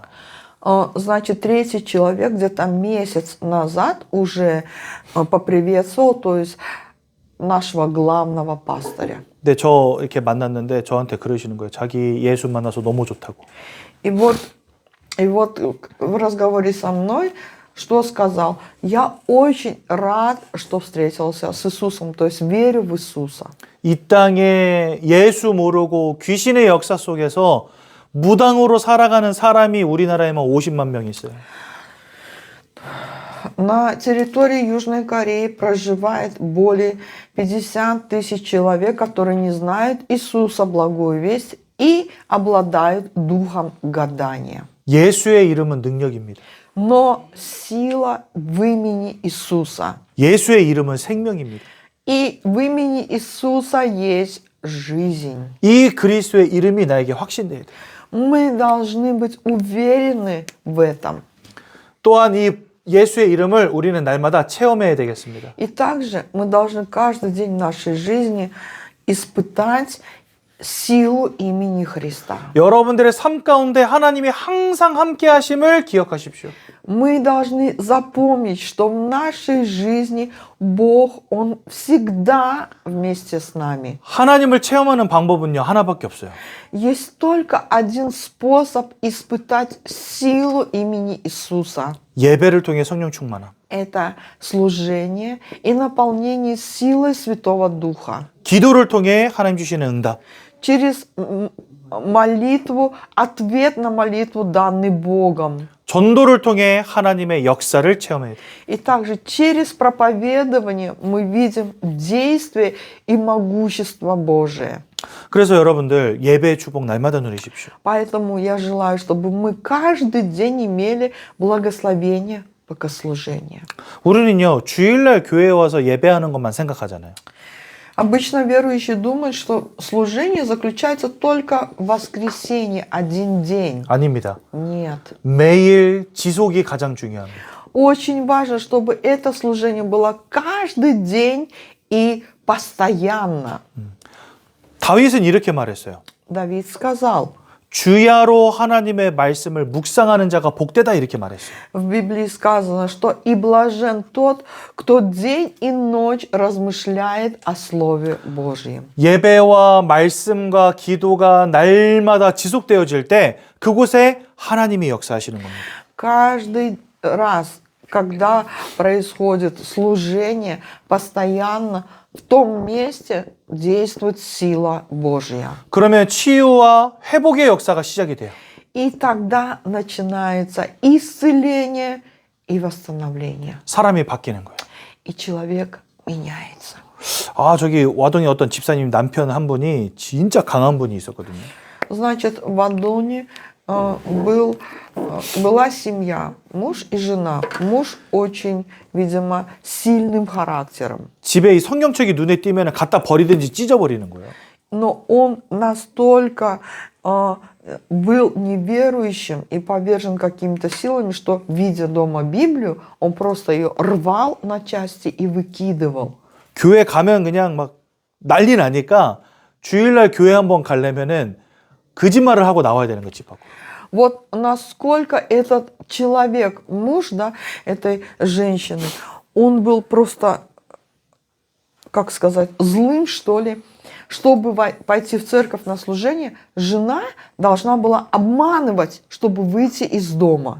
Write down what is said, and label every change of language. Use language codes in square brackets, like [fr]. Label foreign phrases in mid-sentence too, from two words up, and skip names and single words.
[ru] Значит, третий человек где-то месяц назад уже поприветствовал, то есть нашего главного пастыря. [ko] 근데 저 이렇게 만났는데 저한테 그러시는 거예요. 자기 예수 만나서 너무 좋다고. [ru] И вот в разговоре со мной, что сказал? Я очень рад, что встретился с Иисусом, то есть верю в Иисуса. [ko] 이 땅에 예수 모르고 귀신의 역사 속에서 무당으로 살아가는 사람이 우리나라에만 50만 명 있어요. [ru] На территории Южной Кореи проживает более 50 тысяч человек, которые не знают Иисуса, благую весть, и обладают духом гадания. [ko] 예수의 이름은 능력입니다. [ru] Но сила в имени Иисуса. [ko] 예수의 이름은 생명입니다. [ru] И в имени Иисуса есть жизнь. [ko] 이 그리스도의 이름이 나에게 확신돼야 돼요. [ru] Мы должны быть уверены в этом. [ko] 또한 이 예수의 이름을 우리는 날마다 체험해야 되겠습니다. [ru] И также мы должны каждый день нашей жизни испытать силу имени Христа. [ko] 여러분들의 삶 가운데 하나님이 항상 함께 하심을 기억하십시오. [ru] Мы должны запомнить, что в нашей жизни Бог, Он всегда вместе с нами. [ko] 하나님을 체험하는 방법은요, 하나밖에 없어요. [ru] Есть только один способ испытать силу имени Иисуса. [ko] 예배를 통해 성령 충만함. [ru] Это служение и наполнение силой Святого Духа. [ko] 기도를 통해 하나님 주시는 응답. [ru] Через молитву, ответ на молитву, данный Богом. [ko] 전도를 통해 하나님의 역사를 체험해야 돼요. [ru] И также через проповедование мы видим действие и могущество Божие. [ko] 그래서 여러분들 예배의 축복 날마다 누리십시오. [ru] Поэтому я желаю, чтобы мы каждый день имели благословение богослужения. [ko] 우리는요, 주일날 교회에 와서 예배하는 것만 생각하잖아요. [ru] Обычно верующие думают, что служение заключается только в воскресенье, один день. [ko] 아닙니다. [ru] Нет. [ko] 매일 지속이 가장 중요합니다. [ru] Очень важно, чтобы это служение было каждый день и постоянно. [ko] 다윗은 이렇게 말했어요. [ru] Давид сказал, [ko] 주야로 하나님의 말씀을 묵상하는 자가 복되다 이렇게 말했어요. [ru] в Библии сказано, что и блажен тот, кто день и ночь размышляет о Слове Божьем. [ko] 예배와 말씀과 기도가 날마다 지속되어질 때 그곳에 하나님이 역사하시는 겁니다. [ru] Каждый раз, когда происходит служение, постоянно в том месте действует сила Божья. [ko] 그러면 치유와 회복의 역사가 시작이 돼요. [ru] И тогда начинается исцеление и восстановление. [ko] 사람이 바뀌는 거예요. [ru] И человек меняется. [ko] 아, 저기 와동에 어떤 집사님 남편 한 분이 진짜 강한 분이 있었거든요. [ru] Значит, в Адоне была семья, муж и жена. Муж очень, видимо, сильным характером. [ko] 집에 이 성경책이 눈에 띄면 갖다 버리든지 찢어버리는 거예요. [ru] Но он настолько был неверующим и повержен какими-то силами, что, видя дома Библию, он просто ее рвал на части и выкидывал. [ko] 교회 가면 그냥 막 난리 나니까 주일날 교회 한번 가려면은 거짓말을 하고 나와야 되는 거 집 밖으로. [ru] Вот насколько этот человек, муж, да, этой женщины, он был просто, как сказать, злым, что ли. Чтобы пойти в церковь на служение, жена должна была обманывать, чтобы выйти из дома.